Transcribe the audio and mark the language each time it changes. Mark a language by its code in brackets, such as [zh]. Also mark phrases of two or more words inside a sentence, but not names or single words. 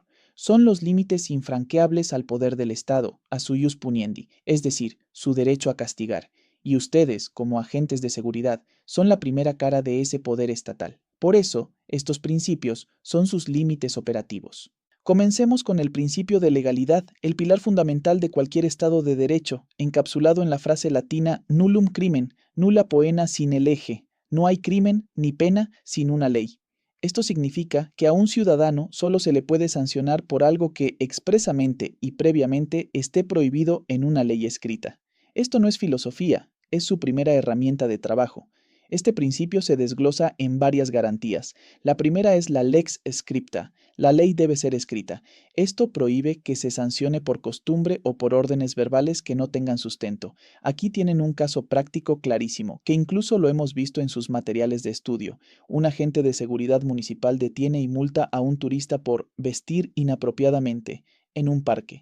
[es] Son los límites infranqueables al poder del Estado, a su [la] ius puniendi, [es] es decir, su derecho a castigar. Y ustedes, como agentes de seguridad, son la primera cara de ese poder estatal. Por eso, estos principios son sus límites operativos. Comencemos con el principio de legalidad, el pilar fundamental de cualquier Estado de derecho, encapsulado en la frase latina [la] nullum crimen, nulla poena sine lege. [es] No hay crimen ni pena sin una ley. Esto significa que a un ciudadano solo se le puede sancionar por algo que expresamente y previamente esté prohibido en una ley escrita. Esto no es filosofía, es su primera herramienta de trabajo. Este principio se desglosa en varias garantías. La primera es la [la] lex scripta. [es] La ley debe ser escrita. Esto prohíbe que se sancione por costumbre o por órdenes verbales que no tengan sustento. Aquí tienen un caso práctico clarísimo, que incluso lo hemos visto en sus materiales de estudio. Un agente de seguridad municipal detiene y multa a un turista por vestir inapropiadamente en un parque.